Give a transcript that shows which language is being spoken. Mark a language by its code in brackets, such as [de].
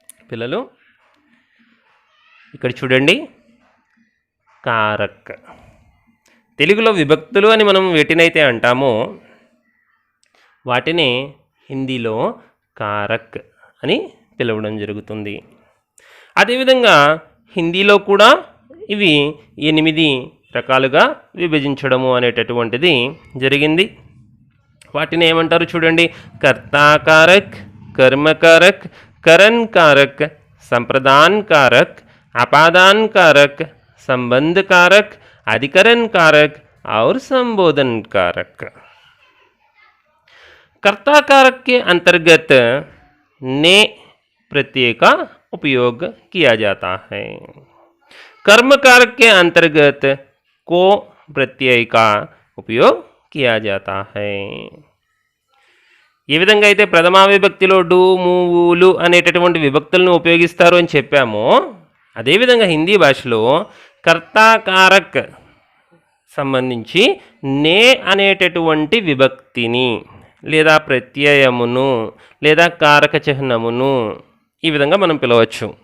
[te] పిల్లలు, ఇక్కడ చూడండి. కారక్, తెలుగులో విభక్తులు అని మనం వేటినైతే అంటామో వాటిని హిందీలో కారక్ అని పిలవడం జరుగుతుంది. అదేవిధంగా హిందీలో కూడా ఇవి 8 రకాలుగా విభజించడము అనేటటువంటిది జరిగింది. వాటిని ఏమంటారు చూడండి. [hi] కర్తాకారక్, कर्मकारक, करण कारक, संप्रदान कारक, अपादान कारक, संबंध कारक, अधिकरण कारक और संबोधन कारक। कर्ता कारक के अंतर्गत ने प्रत्यय का उपयोग किया जाता है। कर्म कारक के अंतर्गत को प्रत्यय का उपयोग किया जाता है। [te] ఏ విధంగా అయితే ప్రథమా విభక్తిలో డు మూవులు అనేటటువంటి విభక్తులను ఉపయోగిస్తారు అని చెప్పామో అదేవిధంగా హిందీ భాషలో కర్తాకారక్ సంబంధించి నే అనేటటువంటి విభక్తిని లేదా ప్రత్యయమును లేదా కారక చిహ్నమును ఈ విధంగా మనం పిలవచ్చు.